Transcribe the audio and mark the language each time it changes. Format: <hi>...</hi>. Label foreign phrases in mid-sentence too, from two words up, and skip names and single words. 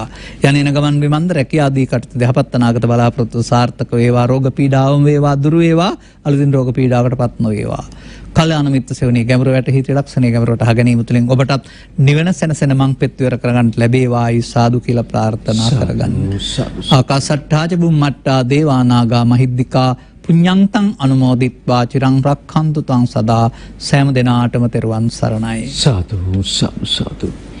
<si>යන්නේන ගමන් විමන්ද රැකියා ආදී කටයුතු යහපත් අනාගත බලාපොරොත්තු සාර්ථක වේවා. රෝග පීඩාවම වේවා දුරු වේවා. අලුතින් රෝග පීඩාවකට පත් නොවේවා. කල්යාණ මිත්‍ර සේවනයේ ගැඹුර වැටහි ත්‍රිලක්ෂණයේ ගැඹුරට අහගැනීම තුළින් ඔබටත් නිවන සැනසෙන මං පෙත්විවර කරගන්න ලැබේවායි සාදු කියලා ප්‍රාර්ථනා කරගන්න.</si> <pi>ආකාසට්ඨාච බුම්මට්ටා දේවානාගා මහිද්దికා පුඤ්ඤන්තං අනුමෝදිත්වා චිරං රක්ඛන්තු තං සදා</pi> <si>සෑම දිනාටම තෙරුවන් සරණයි.</si> <pi>සාදු සාදු සාදු</pi>